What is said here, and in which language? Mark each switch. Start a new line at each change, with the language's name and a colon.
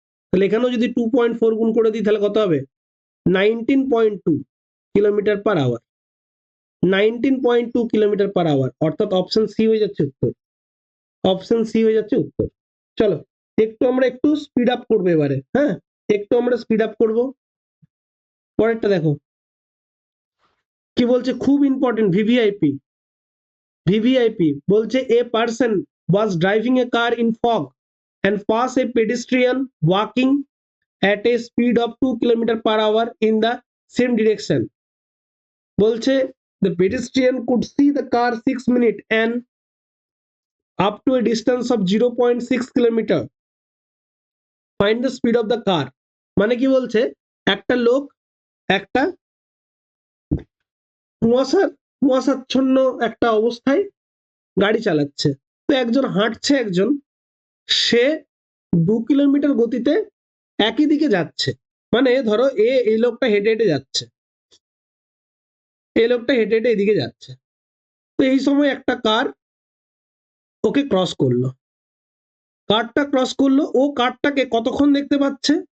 Bangla: তাহলে এখানেও যদি 2.4 গুণ করে দিই, তাহলে কত হবে 19.2 km/h, 19.2 km/h, অর্থাৎ অপশন সি হয়ে যাচ্ছে উত্তর, অপশন সি হয়ে যাচ্ছে উত্তর। চলো আমরা একটু স্পিড আপ করবো এবারে, হ্যাঁ, একটু আমরা স্পিড আপ করবো। পরেরটা দেখো কি বলছে, খুব ইম্পর্টেন্ট, ভিভিআইপি। ভিভিআইপি বলছে
English: A person was driving a car in fog and pass a pedestrian walking at a speed of 2 km/h in the same direction.
Bangla: বলছে
English: the pedestrian could see the car 6 minutes and up to a distance of 0.6 km. Find the speed of the car.
Bangla: মানে কি বলছে, একটা লোক একটা কুয়াশাচ্ছন্ন একটা অবস্থায় গাড়ি চালাচ্ছে, তো একজন হাঁটছে, একজন সে 2 কিলোমিটার গতিতে একই দিকে যাচ্ছে, মানে ধরো এই লোকটা হেঁটে হেঁটে যাচ্ছে, এই লোকটা হেঁটে হেঁটে এদিকে যাচ্ছে, তো এই সময় একটা কার ওকে ক্রস করলো, কারটা ক্রস করলো, ও কারটাকে কতক্ষণ দেখতে পাচ্ছে,